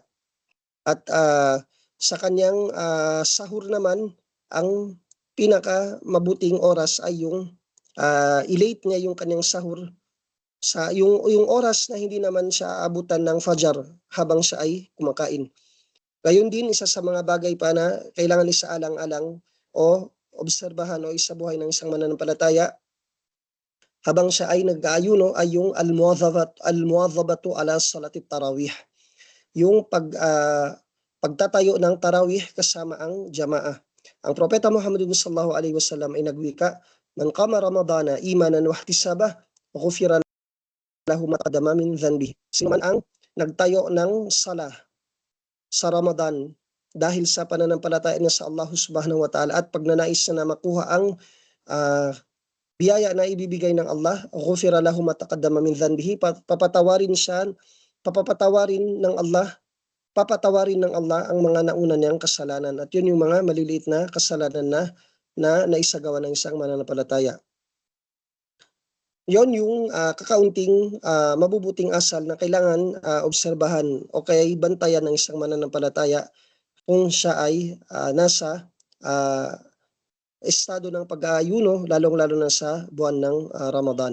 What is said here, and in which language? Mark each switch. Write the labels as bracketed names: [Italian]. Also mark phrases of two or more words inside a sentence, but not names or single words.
[Filipino] At sa kanyang sahur naman, ang pinaka mabuting oras ay yung i-late niya yung kanyang sahur sa yung oras na hindi naman siya aabutan ng fajar habang siya ay kumakain. Gayon din, isa sa mga bagay pa na kailangan isaalang-alang o obserbahan o isabuhay ng isang mananampalataya habang siya ay nag-aayuno ay yung [Arabic] المواظبة على صلاة التراويح. [Filipino] Yung pagtatayo ng tarawih kasama ang jamaah. Ang propeta Muhammadun [Arabic] صلى الله عليه وسلم [Filipino] ay nagwika, [Arabic] "من قام رمضان إيمانا واحتسابا غفر له ما تقدم من ذنب." [Filipino] Sino man ang nagtayo ng sala sa Ramadan dahil sa pananampalataya niya sa Allah [Arabic] سبحانه وتعالى [Filipino] at pagnanais na makuha ang biyaya na ibibigay ng Allah, [Arabic] غفر له ما تقدم من ذنبه, [Filipino] papatawarin ng Allah ang mga nauna niyang kasalanan. At yun yung mga maliliit na kasalanan na naisagawa ng isang mananampalataya. Yon yung kakaunting mabubuting asal na kailangan obserbahan o kaya bantayan ng isang mananampalataya kung siya ay nasa estado ng pag-aayuno, lalong-lalo na sa buwan ng Ramadan.